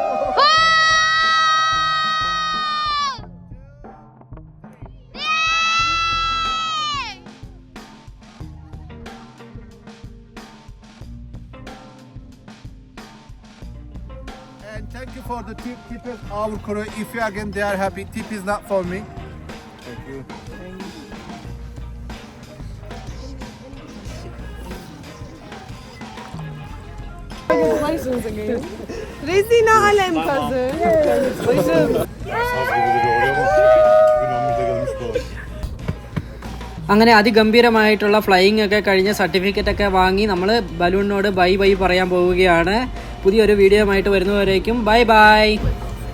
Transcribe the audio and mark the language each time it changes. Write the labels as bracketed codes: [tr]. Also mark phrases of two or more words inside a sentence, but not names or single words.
[en] And thank you for the tip. Tip is our crew. If you again they are happy. Tip is not for me. Thank you. Congratulations again. Rezina alem kazı. Congratulations. [ml] അങ്ങനെ അതിഗംഭീരമായിട്ടുള്ള ഫ്ലൈയിങ് ഒക്കെ കഴിഞ്ഞ് സർട്ടിഫിക്കറ്റ് ഒക്കെ വാങ്ങി നമ്മൾ ബലൂണിനോട് [en] bye bye [ml] പറയാൻ പോവുകയാണ്. പുതിയൊരു വീഡിയോ ആയിട്ട് വരുന്നവരേക്കും [en] bye bye.